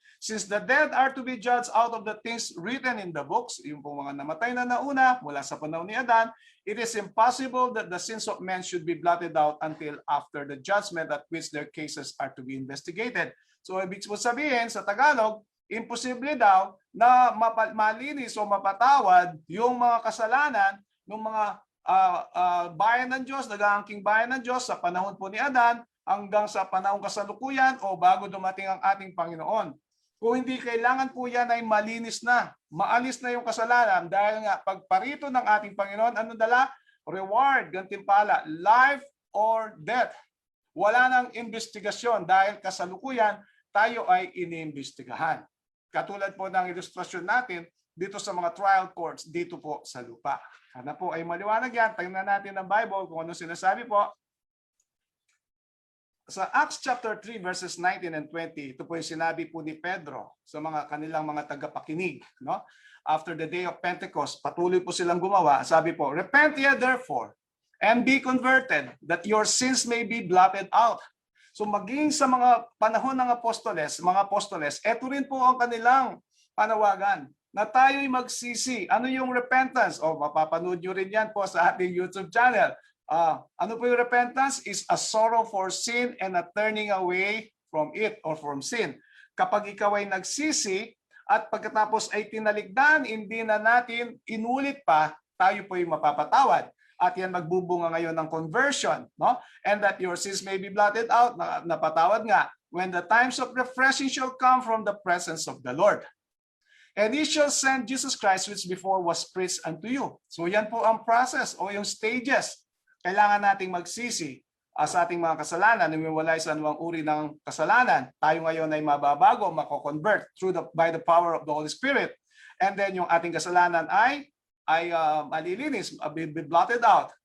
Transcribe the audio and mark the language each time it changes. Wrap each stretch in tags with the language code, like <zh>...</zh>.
<en>Since the dead are to be judged out of the things written in the books,</en> <tl>yung po mga namatay na nauna mula sa panahon ni Adan,</tl> <en>it is impossible that the sins of men should be blotted out until after the judgment at which their cases are to be investigated.</en> <tl>So ibig sabihin sa Tagalog, imposible daw na malinis o mapatawad yung mga kasalanan ng mga bayan ng Diyos, nag-aangking bayan ng Diyos sa panahon po ni Adan hanggang sa panahong kasalukuyan o bago dumating ang ating Panginoon. Kung hindi, kailangan po yan ay malinis na, maalis na yung kasalanan, dahil nga pagparito ng ating Panginoon, ano dala?</tl> <en>Reward, gantimpala, life or death.</en> <tl>Wala nang investigasyon dahil kasalukuyan tayo ay iniimbestigahan. Katulad po ng ilustrasyon natin dito sa mga trial courts dito po sa lupa. Sana po ay maliwanag yan. Tingnan natin ang Bible kung ano sinasabi po. Sa</tl> <en>Acts chapter 3 verses 19 and 20,</en> <tl>ito po yung sinabi po ni Pedro sa mga kanilang mga tagapakinig. No?</tl> <en>After the day of Pentecost,</en> <tl>patuloy po silang gumawa. Sabi po,</tl> <en>repent ye therefore and be converted that your sins may be blotted out.</en> <tl>So maging sa mga panahon ng mga apostoles, ito rin po ang kanilang panawagan na tayo'y magsisi. Ano yung repentance? O mapapanood nyo rin yan po sa ating YouTube channel. Ano po yung repentance?</tl> <en>Is a sorrow for sin and a turning away from it or from sin.</en> <tl>Kapag ikaw ay nagsisi at pagkatapos ay tinalikdan, hindi na natin inulit pa, tayo po yung mapapatawad. At yan magbubunga ngayon ng conversion, no?</tl> <en>And that your sins may be blotted out,</en> <tl>napatawad nga,</tl> <en>when the times of refreshing shall come from the presence of the Lord. And he shall send Jesus Christ, which before was preached unto you.</en> <tl>So yan po ang process o yung stages. Kailangan nating magsisi sa ating mga kasalanan, umiwalay sa anumang uri ng kasalanan. Tayo ngayon ay mababago, mako-convert</tl> <en>by the power of the Holy Spirit. And then</en> <tl>yung ating kasalanan ay malilinis,</tl> <en>be blotted out.</en>